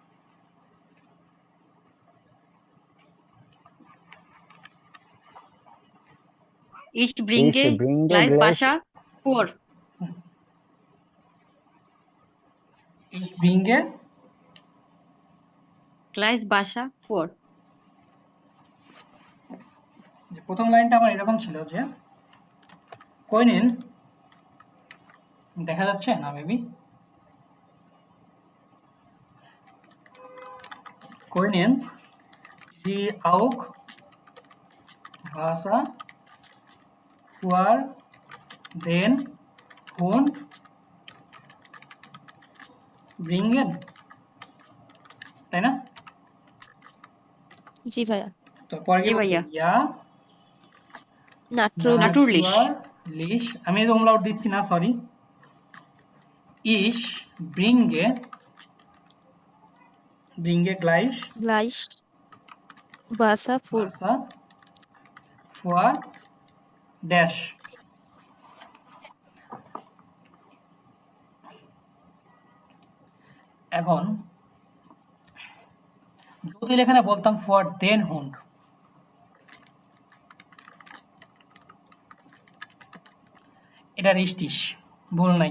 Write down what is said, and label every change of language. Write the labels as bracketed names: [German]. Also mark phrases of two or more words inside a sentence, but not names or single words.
[German] Ich bringe gleich Wasser vor. Ich bringe Gleich Wasser vor. [Bangla] যে প্রথম লাইনটা আমার এরকম ছিল যে কইনেন, দেখা যাচ্ছে না মেবি, [German] Können Sie auch Wasser für den Hund bringen, [Bangla] তাই না? জি ভাইয়া। তো পরে কি বলছে? [German] Ja, natürlich, [Bangla] আমি এই umlaut দিচ্ছি না, সরি। [German] Ich bringe gleich Wasser vor dash। [Bangla] এখন যদি এখানে বলতাম [German] für den Hund, [Bangla] এটা রিস্টিশ, ভুল নাই।